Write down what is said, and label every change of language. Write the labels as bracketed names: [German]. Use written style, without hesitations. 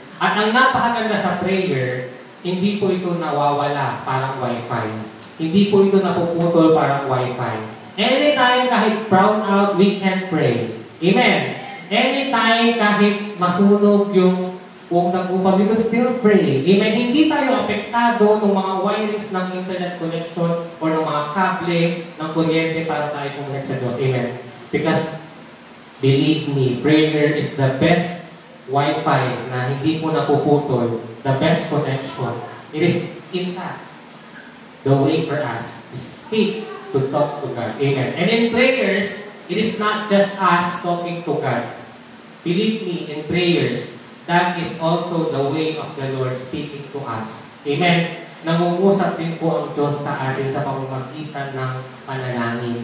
[Filipino] At ang napakaganda sa prayer, hindi po ito nawawala parang Wi-Fi. Hindi po ito napuputol parang Wi-Fi. [English] Anytime kahit brown out, we can pray. Amen. Anytime [Filipino] kahit masunog yung huwag nag-upang, [English] we can still pray. Amen. [Filipino] Hindi tayo apektado ng mga wirings ng internet connection or ng mga kable ng kuryente para tayo connect sa Diyos. [English] Amen. Because, believe me, prayer is the best Wi-Fi [Filipino] na hindi po napuputol. [English] The best connection. It is intact. The way for us to speak, to talk to God. Amen. And in prayers, it is not just us talking to God. Believe me, in prayers, that is also the way of the Lord speaking to us. Amen. [Filipino] Nangungusap din po ang Diyos sa atin sa pamamagitan ng panalangin.